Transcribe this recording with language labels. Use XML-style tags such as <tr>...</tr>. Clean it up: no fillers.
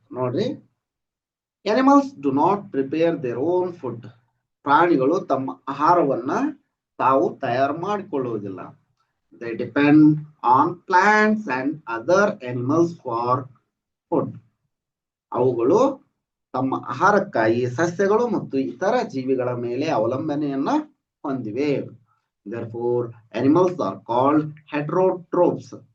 <en>ನೋಡ್ರಿ, animals do not prepare their own food.</en> <kn>ಪ್ರಾಣಿಗಳು ತಮ್ಮ ಆಹಾರವನ್ನ ತಾವು ತಯಾರು ಮಾಡಿಕೊಳ್ಳುವುದಿಲ್ಲ.</kn> <en>They depend on plants and other animals for food.</en> <kn>ಅವುಗಳು ತಮ್ಮ ಆಹಾರಕ್ಕಾಗಿ ಸಸ್ಯಗಳು ಮತ್ತು ಇತರ ಜೀವಿಗಳ ಮೇಲೆ ಅವಲಂಬನೆಯನ್ನ ಹೊಂದಿವೆ.</kn> <en>Therefore, animals are called heterotrophs.</en>